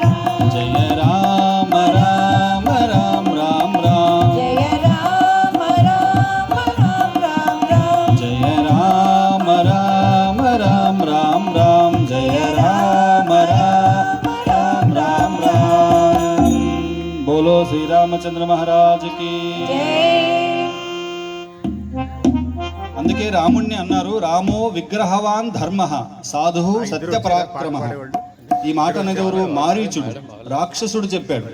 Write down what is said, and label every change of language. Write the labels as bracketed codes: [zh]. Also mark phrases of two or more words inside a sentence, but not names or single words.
[sa] జయ రామ రామ రామ రామ రామ జయ రామ రామ రామ రామ జయ రామ రామ రామ రామ రామ జయ రామ రామ రామ రామ రామ [hi] बोलो श्री रामचंद्र महाराज की [te] అందుకే రాముణ్ణి అన్నారు [sa] రామో విగ్రహవాన్ ధర్మ సాధు సత్య పరాక్రమ. [te] ఈ మాట అనేది ఎవరు? మారీచుడు, రాక్షసుడు చెప్పాడు.